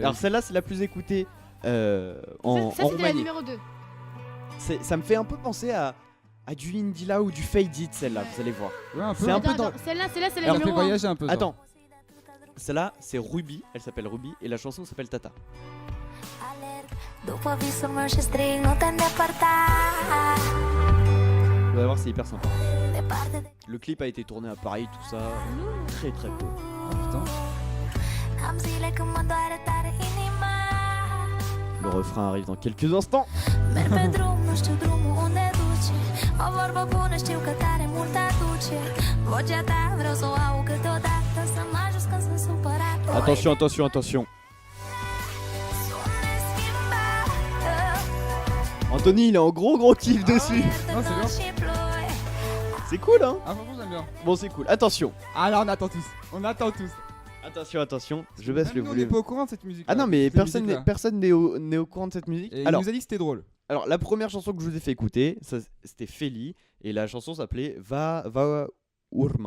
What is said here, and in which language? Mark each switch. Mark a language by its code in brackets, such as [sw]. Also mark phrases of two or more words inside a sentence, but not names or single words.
[fr] Alors vas-y. celle-là, c'est la plus écoutée en Ça, c'était la Roumanie. numéro 2. Ça me fait un peu penser à du Indila ou du Fade It, celle-là, vous allez voir. Ouais, un peu. C'est un peu dans... Celle-là, c'est la Elle fait numéro 1. voyager un peu. genre. Attends. Celle-là, c'est Ruby, elle s'appelle Ruby, et la chanson s'appelle Tata. [ro] După visul meu și strig, nu te îndepărta. [fr] Vous allez voir, c'est hyper sympa. [ro] Departe de [fr] Le clip a été tourné à Paris, tout ça. Très très beau. Oh, putain. [ro] am zile când mă doare tare inima. [fr] Le refrain arrive dans quelques instants. [ro] Merg pe drum, nu știu drumul unde duce. O vorbă bună știu că tare mult aduce. Vocea ta vreau să o aud câteodată, să mă ajut când sunt supărat. [fr] Attention, attention, attention. [ro] Sună schimbată. [fr] Anthony, il est en gros kiff dessus. Non, c'est bien. [ro] Și ploi. [fr] C'est cool, hein. Ah, franchement, j'aime bien. Bon, c'est cool. Attention. Ah, là, on attend tous. On attend tous. Attention, attention. Je baisse le Même nous, on n'est volume. pas au courant de cette musique. Ah non, mais personne n'est au courant de cette musique. Et il Alors, nous a dit que c'était drôle. la première chanson que je vous ai fait écouter, c'était Feli, et la chanson s'appelait Va Urma.